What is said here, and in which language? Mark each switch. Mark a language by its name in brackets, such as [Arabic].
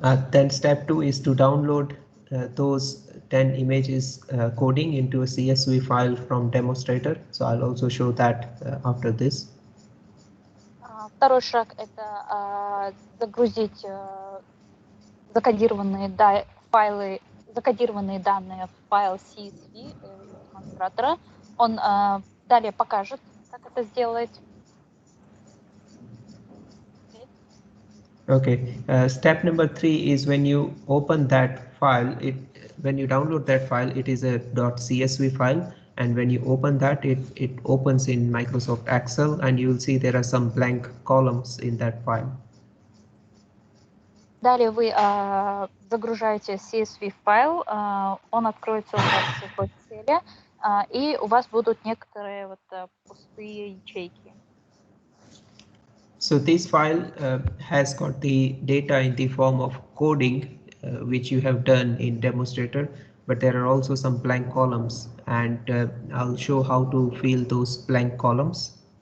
[English] Then step 2 is to download those 10 images coding into a CSV file from demonstrator. So I'll also show that after this. [Russian] Второй шаг – это загрузить закодированные данные в файл CSV демонстратора. Он далее покажет, как это сделать. [English] Okay, step number 3 is when you open that file, when you download that file, it is a .csv file, and when you open that, it opens in Microsoft Excel, and you will see there are some blank columns in that file. [Russian] Далее вы загружаете CSV файл, он откроется у вас в Excel, и у вас будут некоторые пустые ячейки. [English] So this file has got the data in the form of coding, which you have done in demonstrator, but there are also some blank columns, and I'll show how to fill those blank columns.